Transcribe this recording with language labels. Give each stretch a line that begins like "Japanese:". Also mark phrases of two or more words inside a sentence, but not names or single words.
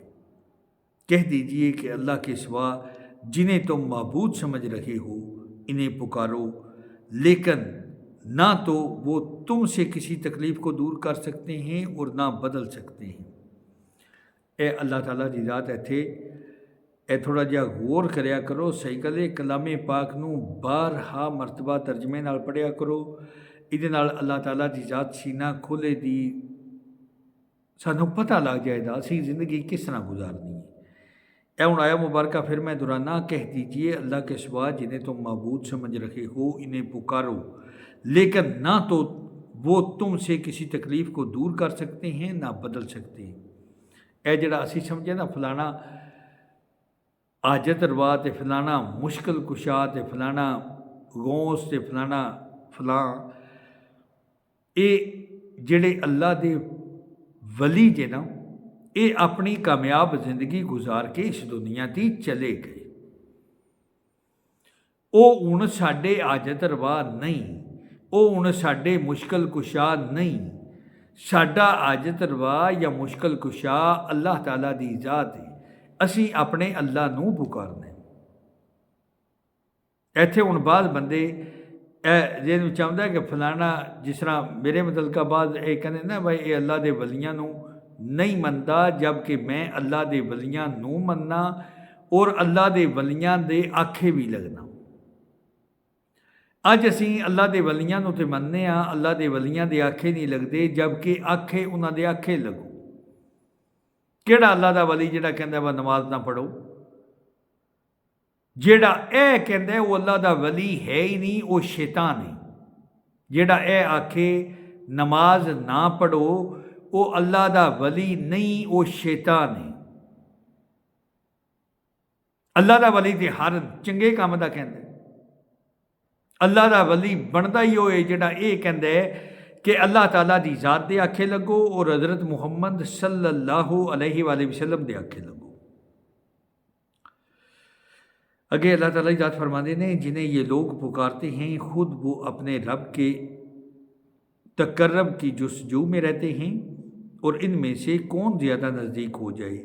Urdu: کہہ دیجئے کہ اللہ کے سوا جنہیں تم معبود سمجھ رہے ہو انہیں پکارو، لیکن نہ تو وہ تم سے کسی تکلیف کو دور کر سکتے ہیں اور نہ بدل سکتے ہیں۔
Punjabi: اے اللہ تعالیٰ دی ذات اے تھوڑا جہا غور کریا کرو، صحیح گلے کلام پاک نو بارہا مرتبہ ترجمے نال پڑھیا کرو۔ یہ اللہ تعالیٰ دی ذات سینہ کھولے دی سانوں پتہ لگ جائے گا اسی زندگی کس طرح گزارنی ہے۔ اے ہن آیا مبارکہ پھر میں دہرانا،
Urdu: کہہ دیجئے اللہ کے سوا جنہیں تم معبود سمجھ رہے ہو انہیں پکارو، لیکن نہ تو وہ تم سے کسی تکلیف کو دور کر سکتے ہیں نہ بدل سکتے ہیں۔
Punjabi: اے جڑا اسی سمجھے نا فلانا حاجت روا تے فلانا مشکل کشا تے فلانا غوث تے فلانا فلاں، اے جڑے اللہ دے ولی جے نا، اے اپنی کامیاب زندگی گزار کے اس دنیا تی چلے گئے۔ او ہن ساڈے حاجت روا نہیں، او ہن ساڈے مشکل کشا نہیں۔ ساڈا حاجت روا یا مشکل کشا اللہ تعالیٰ دی ذات ہے۔ اسی اپنے اللہ نو پکارنے۔ ایتھے ہن بعض بندے جن چاہتا ہے کہ فلانا جس طرح میرے متعلقہ بعض یہ کہنے نا بھائی یہ اللہ دے ولیاں نو نہیں منتا، جبکہ میں اللہ دے ولیاں نو مننا اور اللہ دے ولیاں دے آکھے بھی لگنا۔ اج اسی اللہ دے ولیاں نو تے مننے ہاں، اللہ دے ولیاں دے آکھے نہیں لگتے، جبکہ آکھے انہاں دے آکھے لگو۔ کیڑا اللہ دا ولی جڑا کہندا ہے نماز نہ پڑھو؟ جیڑا اے کہندا ہے وہ اللہ دا ولی ہے ہی نہیں، وہ شیطان ہے۔ جیڑا اے آکھے نماز نہ پڑھو وہ اللہ دا ولی نہیں، وہ شیطان ہے۔ اللہ دا ولی تے ہر چنگے کام دا کہندا ہے۔ اللہ دا ولی بندا ہی ہوئے جیڑا اے کہندا ہے کہ اللہ تعالیٰ دی ذات دے آکھے لگو اور حضرت محمد صلی اللہ علیہ وآلہ وسلم دے آکھے لگو۔
Urdu: اگے اللہ تعالیٰ ذات فرماتے ہیں جنہیں یہ لوگ پکارتے ہیں خود وہ اپنے رب کے تقرب کی جستجو میں رہتے ہیں، اور ان میں سے کون زیادہ نزدیک ہو جائے۔